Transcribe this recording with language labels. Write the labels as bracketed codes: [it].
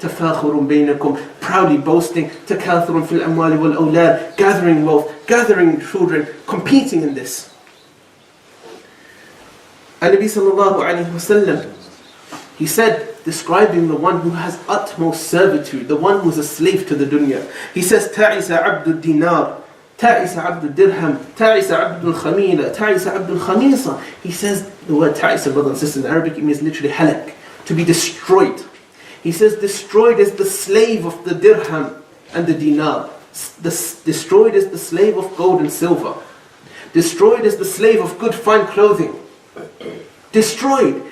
[ar] تَفَاخُرٌ بَيْنَكُمْ. [en] Proudly boasting. [ar] تَكَاثُرٌ فِي الْأَمْوَالِ وَالْأَوْلَادِ. [en] Gathering wealth, gathering children, competing in this. And Nabi sallallahu alayhi wa sallam, he said, describing the one who has utmost servitude, the one who is a slave to the dunya. He says, [ar] تَعِسَ عَبْدُ الدِّنَارِ تَعِسَ عَبْدُ الدِّرْهَمِ تَعِسَ عَبْدُ الْخَمِيلَ تَعِسَ عَبْدُ الْخَمِيصَ. [en] He says, the word ta'isa, brothers and sisters, in Arabic it means literally halak, to be destroyed. He says, destroyed is the slave of the dirham and the dinar. Destroyed is the slave of gold and silver. Destroyed is the slave of good fine clothing. Destroyed.